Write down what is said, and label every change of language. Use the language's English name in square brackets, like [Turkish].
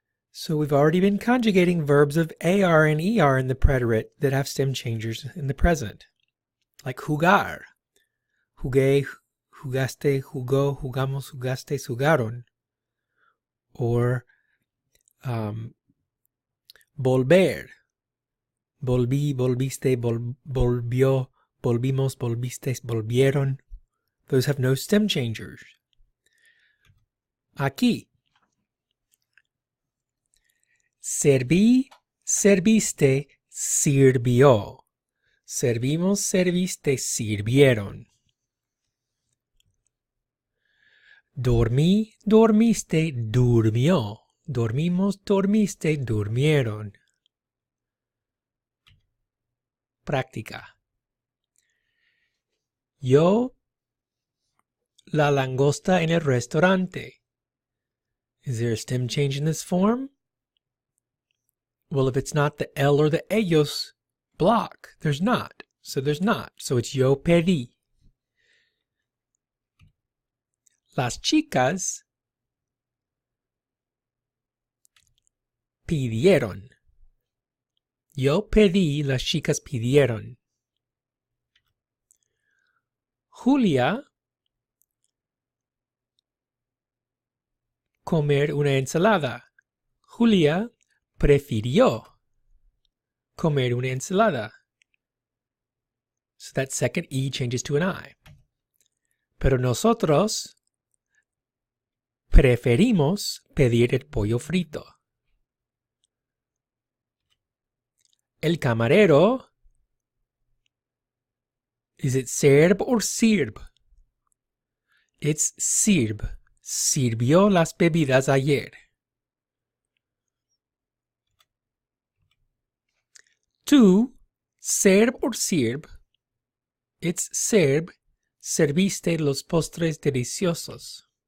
[English] So we've already been conjugating verbs of AR and ER in the preterit that have stem changers in the present. Like jugar. [Spanish] Jugué, jugaste, jugó, jugamos, jugaste, jugaron. [English] Or volver. [Spanish] Volví, volviste, volvió, volvimos, volvistes, volvieron. [English] Those have no stem changers. [Spanish] Aquí. Serví, serviste, sirvió. Servimos, serviste, sirvieron. Dormí, dormiste, durmió. Dormimos, dormiste, durmieron. Práctica. Yo, la langosta en el restaurante. [English] Is there a stem change in this form? Well, if it's not the L or the ellos block, there's not. So there's not. So it's yo pedí. [Spanish] Las chicas pidieron. Yo pedí, las chicas pidieron. Julia comer una ensalada. Julia prefirió comer una ensalada. [English] So that second E changes to an I. [Spanish] Pero nosotros preferimos pedir el pollo frito. El camarero, [English] is it serb or sirb? It's sirb. [Spanish] Sirvió las bebidas ayer. [English] Tú, serb or sirb? It's serb. [Spanish] Serviste los postres deliciosos.